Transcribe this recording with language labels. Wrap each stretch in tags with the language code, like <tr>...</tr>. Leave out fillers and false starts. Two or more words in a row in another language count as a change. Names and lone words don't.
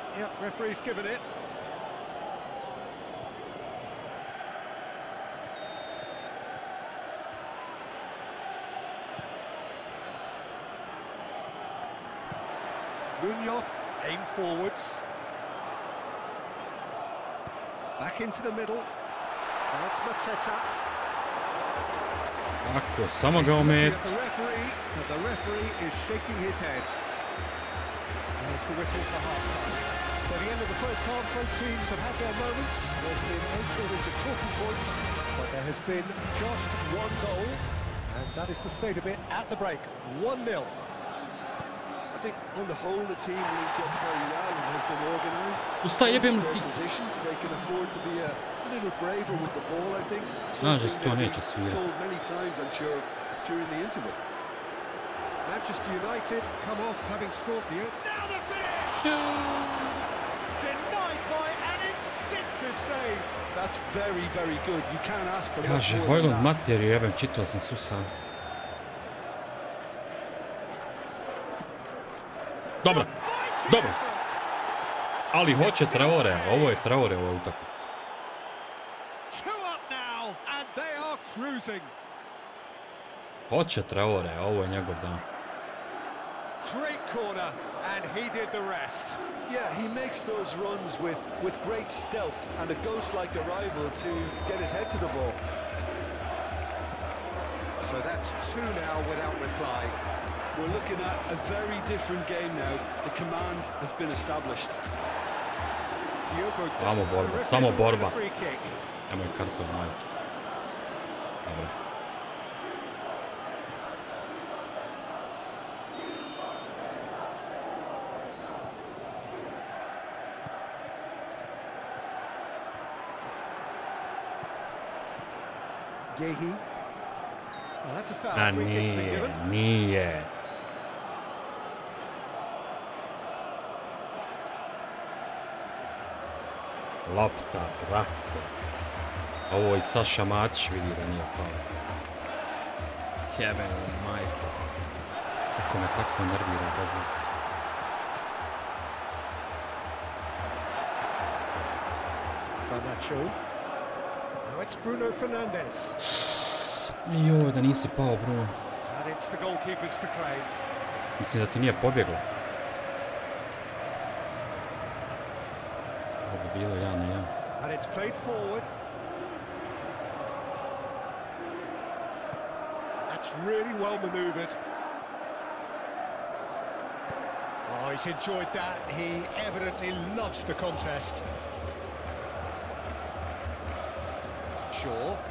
<en>Yep, referee's given it. Munoz, aim forwards. Back into the middle. Now it's Mateta.</en> <hr>Tako, samo ga omet.</hr> <en>The referee is shaking his head. There's the whistle for half-time. So the end of the first half, both teams have had their moments. There's been no shortage of talking points, but there has been just one goal, and that is the state of it at the break. 1-0. I think on the whole the team linked up very well and has been organised.</en> <hr>Ustaj, jebem ti.</hr> <en>Position, they can afford to be a little braver with the ball, I think.</en> <hr>Znaš da se to neće svirati.</hr> <en>Told many times, I'm sure, during the interval. Manchester United come off having scored the... Now the finish! Denied by an instinctive save. That's very, very good. You can't ask for much</en> <hr>Kaže,</hr> <en>more than Hojlund that.</en> <hr>materiju, jebem, čitao sam susan. Dobro, dobro. Ali hoće Traore, ovo je Traore u ovoj utakmici.</hr> <en>2 up now, and they are cruising.</en> <hr>Hoće Traore, ovo je njegov dan.</hr> <en>Great corner, and he did the rest. Yeah, he makes those runs with great stealth and a ghost-like arrival to get his head to the ball. So that's 2 now without reply. We're looking at a very different game now. The command has been established. Diogo</en> <hr>Samo</hr> <en>Dalot,</en> <hr>borba,</hr> <en>the</en> <hr>samo</hr> <en>referee's awarded</en> <hr>borba.</hr> <en>a free kick.</en> <hr>Nemoj karton, majke. Dobro.</hr> <en>Gehi. Oh, that's a foul. A Free kick's been</en> <hr>nije,</hr> <en>given.</en> <hr>nije. Lopta, brate. Ovo i Saša Matić vidi da nije pao. Jebeno, majko. Kako me tako nervira bez veze.</hr> <en>Garnacho. Now it's Bruno Fernandes.</en> <hr>Joj, da nisi pao, Bruno.</hr> <en>And it's the goalkeepers to claim.</en> <hr>Mislim da ti nije pobjeglo. Ovo bi bilo 1-1.</hr> <en>And it's played forward. That's really well manoeuvred. Oh, he's enjoyed that. He evidently loves the contest. Shaw.</en>